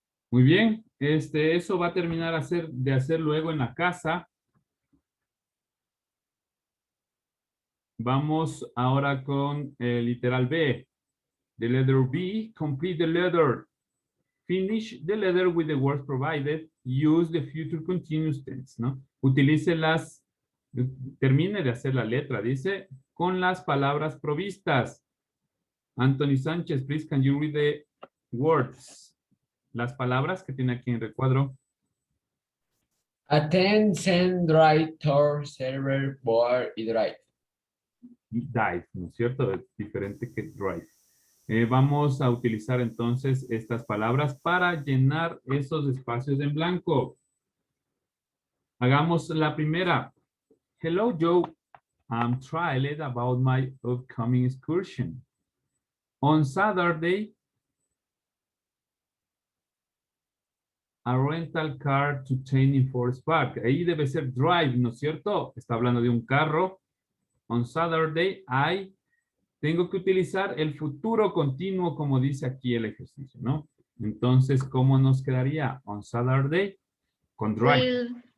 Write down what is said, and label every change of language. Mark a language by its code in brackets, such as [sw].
[es] Muy bien, eso va a terminar de hacer luego en la casa. Vamos ahora con el literal B. [en] The letter B, complete the letter. Finish the letter with the words provided. Use the future continuous tense, [es] ¿no? Utilice termine de hacer la letra, dice, con las palabras provistas. [en] Anthony Sánchez, please, can you read the words? [es] Las palabras que tiene aquí en el recuadro. [en] Attend, send, write, store, server, board y drive. [es] Dive, ¿no es cierto? Es diferente que drive. Vamos a utilizar entonces estas palabras para llenar esos espacios en blanco. Hagamos la primera. [en] Hello, Joe. I'm thrilled about my upcoming excursion. On Saturday, a rental car to Tanning Forest Park. [es] Ahí debe ser drive, ¿no es cierto? Está hablando de un carro. [en] On Saturday, [es] tengo que utilizar el futuro continuo como dice aquí el ejercicio, ¿no? Entonces, ¿cómo nos quedaría? [en] On Saturday, con drive.